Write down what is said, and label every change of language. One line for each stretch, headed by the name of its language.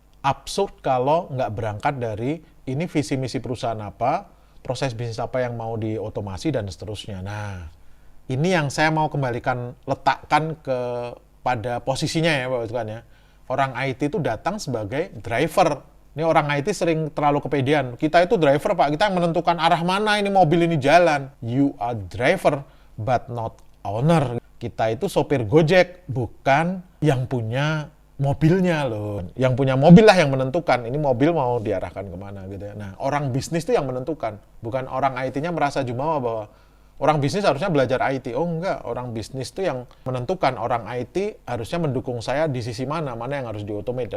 Indonesian: Absurd kalau nggak berangkat dari ini visi misi perusahaan apa, proses bisnis apa yang mau diotomasi, dan seterusnya. Nah, ini yang saya mau kembalikan, letakkan pada posisinya ya Bapak sekalian ya. Orang IT itu datang sebagai driver. Ini orang IT sering terlalu kepedean. Kita itu driver Pak, kita yang menentukan arah mana ini mobil ini jalan.
English: You are driver, but not owner.
Indonesian: Kita itu sopir Gojek, bukan yang punya mobilnya loh. Yang punya mobil lah yang menentukan ini mobil mau diarahkan kemana gitu ya. Nah, orang bisnis itu yang menentukan, bukan orang IT-nya merasa jumawa bahwa orang bisnis harusnya belajar IT. Oh enggak, orang bisnis itu yang menentukan, orang IT harusnya mendukung saya di sisi mana yang harus di-automate.